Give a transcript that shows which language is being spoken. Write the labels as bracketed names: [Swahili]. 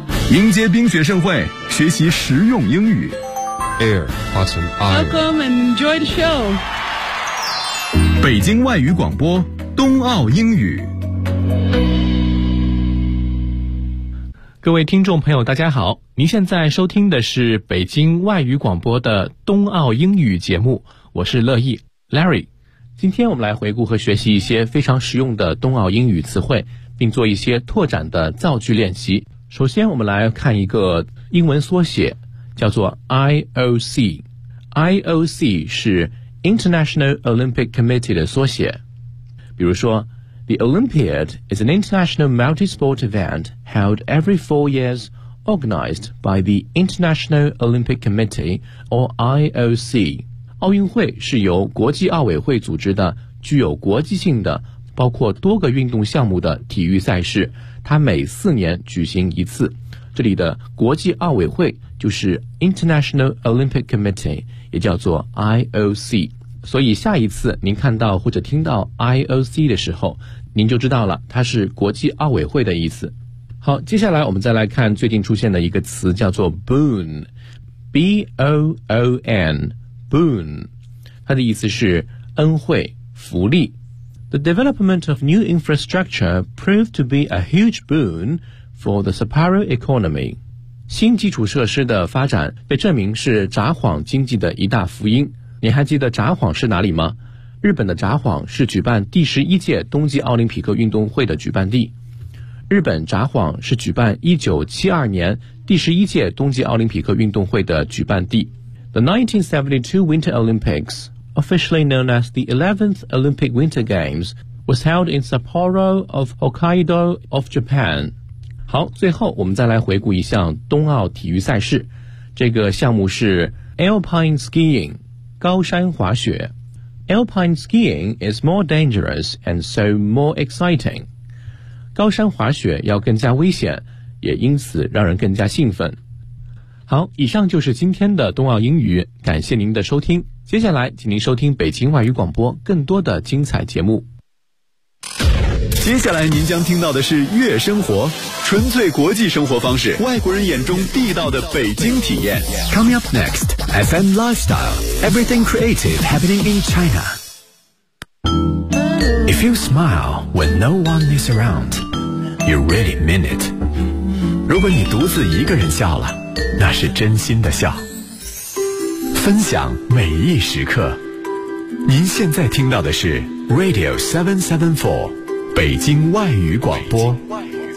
[Chinese] 迎接冰雪盛会，学习实用英语。 [English] Air, Autumn, Iron. Welcome and enjoy the show. [Chinese] 北京外语广播，冬奥英语。各位听众朋友，大家好，您现在收听的是北京外语广播的冬奥英语节目，我是乐意 Larry。今天我们来回顾和学习一些非常实用的冬奥英语词汇，并做一些拓展的造句练习。首先我们来看一个英文缩写，叫做 IOC。 IOC 是 International Olympic Committee 的缩写。比如说 [English] The Olympiad is an international multi-sport event held every 4 years, organized by the International Olympic Committee or IOC。 [Chinese] 奥运会是由国际奥委会组织的具有国际性的包括多个运动项目的体育赛事，它每4年举行一次。这里的国际奥委会就是 International Olympic Committee， 也叫做 IOC。所以下一次您看到或者听到 IOC 的时候，您就知道了它是国际奥委会的意思。好，接下来我们再来看最近出现的一个词，叫做 Boon， B-O-O-N， Boon， 它的意思是恩惠、福利。 [English] The development of new infrastructure proved to be a huge boon for the Sapporo economy. [Chinese] 新基础设施的发展被证明是札幌经济的一大福音。你还记得札幌是哪里吗？日本的札幌是举办第11届冬季奥林匹克运动会的举办地。日本札幌是举办1972年第11届冬季奥林匹克运动会的举办地。 [English] The 1972 Winter Olympics,Officially known as the 11th Olympic Winter Games, was held in Sapporo of Hokkaido of Japan. [Chinese] 好，最后我们再来回顾一项冬奥体育赛事。这个项目是 Alpine Skiing, 高山滑雪。 [English] Alpine Skiing is more dangerous and so more exciting. [Chinese] 高山滑雪要更加危险，也因此让人更加兴奋。好，以上就是今天的冬奥英语，感谢您的收听。接下来请您收听北京外语广播更多的精彩节目。接下来您将听到的是月生活，纯粹国际生活方式，外国人眼中地道的北京体验。 [English] Coming up next, FM Lifestyle, Everything Creative Happening in China. If you smile when no one is around, you really mean it. [Chinese] 如果你独自一个人笑了，那是真心的笑。分享每一时刻，您现在听到的是 Radio 774北京外语广播。北京外语